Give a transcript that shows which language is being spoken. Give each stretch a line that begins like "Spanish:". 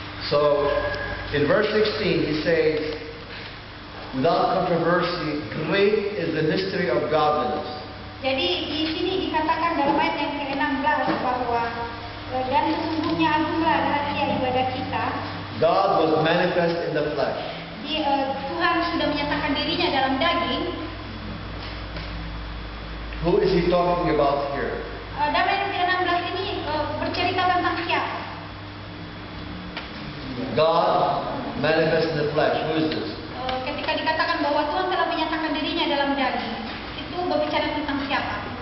English: So, in verse 16, he says, without controversy, great is the mystery of godliness.
Indonesian: Jadi di sini dikatakan dalam ayat yang ke-16 bahwa dan sesungguhnya agunglah rahasia ibadah kita.
English: God was manifest in the flesh.
Indonesian: Tuhan sudah menyatakan dirinya dalam daging.
English: Who is he talking about here?
Indonesian: Dalam ayat ke-16 ini bercerita tentang siapa?
English: God manifest in the flesh. Who is this?
Indonesian: Ketika dikatakan bahwa Tuhan telah menyatakan dirinya dalam daging, itu berbicara tentang siapa?